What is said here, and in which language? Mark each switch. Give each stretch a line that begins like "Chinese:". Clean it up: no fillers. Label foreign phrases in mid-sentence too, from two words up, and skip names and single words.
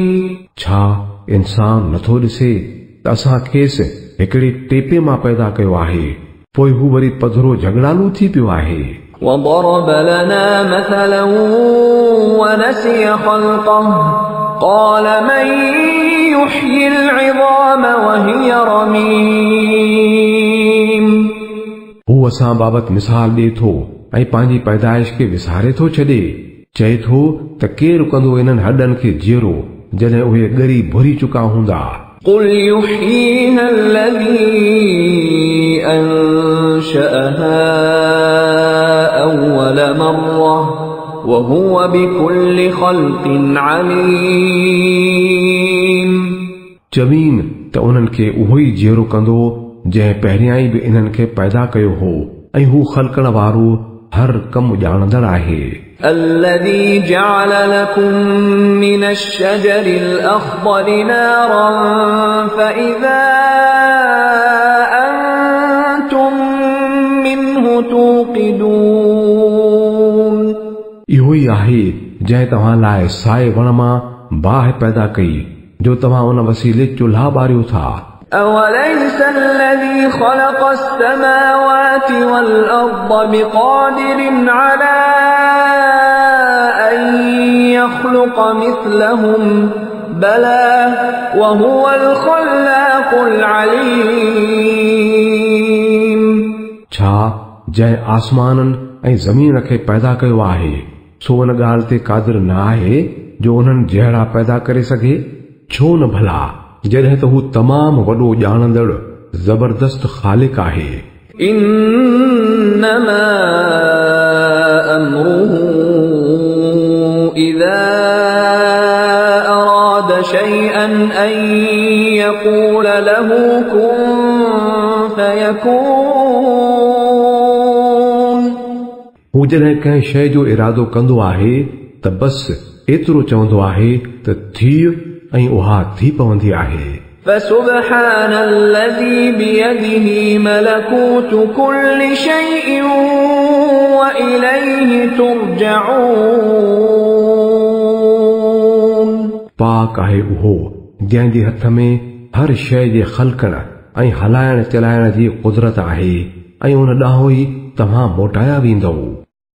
Sindhi: छा इंसान नथो ॾिसे त असां खेसि हिकिड़ी टेपे मां पैदा कयो आहे पोइ हू वरी पधरो झगड़ालू थी पियो आहे।
Arabic: وضرب لنا مثلا ونسي خلقه قال من يحيي العظام وهي رميم।
Sindhi: हू असां बाबति मिसाल ॾिए थो ऐं पंहिंजी पैदाइश खे विसारे थो छॾे चए थो त केरु कंदो इन्हनि हॾनि खे जीअरो जॾहिं उहे ॻरी भुरी चुका हूंदा।
Arabic: قل يحييها الذي أنشأها أول مرة وهو بكل خلق عليم।
Sindhi: जमीन त उन्हनि खे उहो ई जीअरो कंदो जंहिं पहिरियां ई बि इन्हनि खे पैदा कयो हो ऐं हू ख़लक़ण वारो हर कमु ॼाणंदड़ आहे।
Arabic: الذي جعل لكم من الشجر الأخضر نارا فإذا أنتم منه توقدون।
Sindhi: इहो ई आहे जंहिं तव्हां लाइ साए वण मां बाहि पैदा कई जो तव्हां उन वसीले चुल्हा ॿारियो था।
Arabic: أوليس الذي خلق السماوات والأرض بقادر على أن يخلق مثلهم بلى وهو الخلاق العليم।
Sindhi: छा जंहिं आसमाननि ऐं ज़मीन खे पैदा कयो आहे सो उन ॻाल्हि ते क़ादिर न आहे जो उन्हनि जहिड़ा पैदा करे सघे छो न भला जॾहिं त हू तमामु वॾो ॼाणंदड़ ज़बरदस्त ख़ालिक आहे।
Arabic: إنما أمره إذا أراد شيئا أن يقول له كن فيكون।
Sindhi: हू जॾहिं कंहिं शइ जो इरादो कंदो आहे त बस एतिरो चवंदो आहे त थी ऐं उहा थी पवंदी आहे।
Arabic: فسبحان الذي بيده ملكوت كل شيء وإليه ترجعون।
Sindhi: पाक आहे उहो जंहिं जे हथ में हर शइ जे ख़लक़ण ऐं हलाइण चलाइण जी कुदरत आहे ऐं उन ॾांहुं ई तव्हां मोटाया वेंदव।